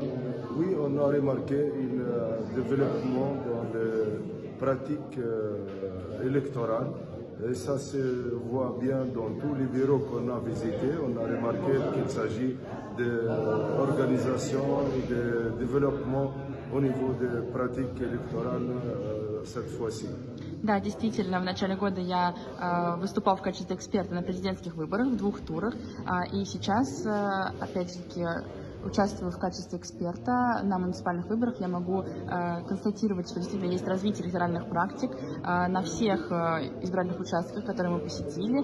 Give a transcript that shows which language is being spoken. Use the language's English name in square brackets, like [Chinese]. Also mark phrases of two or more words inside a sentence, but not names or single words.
[French] Oui, on a remarqué un développement dans les pratiques électorales. Et ça se voit bien dans tous les bureaux qu'on a visités. On a remarqué qu'il s'agit d'organisation et de développement au niveau des pratiques électorales cette fois-ci. [Russian] Да, действительно, в начале года я выступал в качестве эксперта на президентских выборах в 2 турах, и сейчас, опять-таки, участвую в качестве эксперта на муниципальных выборах. Я могу констатировать, что действительно есть развитие электоральных практик на всех избирательных участках, которые мы посетили.